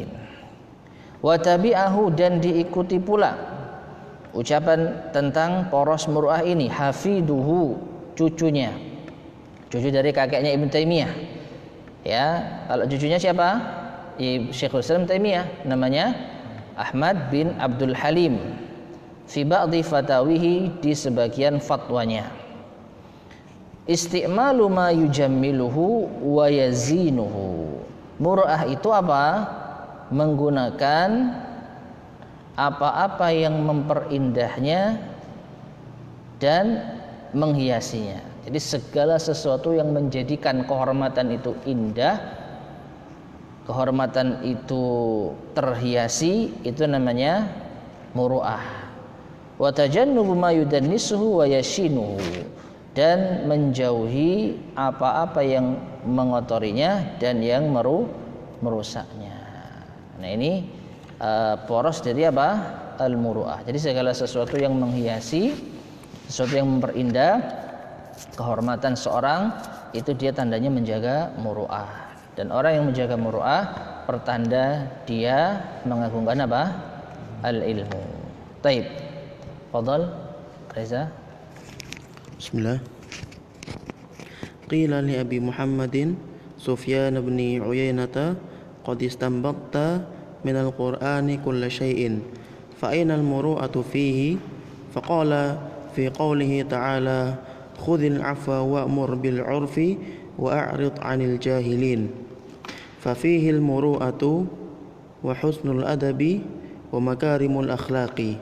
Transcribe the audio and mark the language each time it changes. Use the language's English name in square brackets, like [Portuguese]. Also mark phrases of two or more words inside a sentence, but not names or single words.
[Arabic] وتبعه, [Indonesian] dan diikuti pula ucapan tentang poros muru'ah ini hafiduhu, cucunya, cucu dari kakeknya Ibnu Taimiyah. Ya, kalau cucunya siapa? Syekhul Islam Taimiyah, namanya Ahmad bin Abdul Halim. [Arabic] في بعض فتاويه, [Indonesian] di sebagian fatwanya. [Arabic] استعمال ما يجمله ويزينه. [Indonesian] Muru'ah itu apa? Menggunakan apa-apa yang memperindahnya dan menghiasinya. Jadi segala sesuatu yang menjadikan kehormatan itu indah, kehormatan itu terhiasi, itu namanya muru'ah. [Arabic] وتجنب ما يدنسه ويشينه, [Indonesian] dan menjauhi apa-apa yang mengotorinya dan yang merusaknya. Nah, ini poros dari apa? Al-muru'ah. Jadi segala sesuatu yang menghiasi, sesuatu yang memperindah kehormatan seorang, itu dia tandanya menjaga muru'ah. Dan orang yang menjaga muru'ah pertanda dia mengagungkan apa? [Arabic] العلم. طيب. تفضل Reza. بسم الله. قيل لأبي محمد سفيان بن عيينة قد استنبطت من القرآن كل شيء فأين المروءة فيه فقال في قوله تعالى خذ العفو وأمر بالعرف وأعرض عن الجاهلين ففيه المروءة وحسن الأدب ومكارم الأخلاق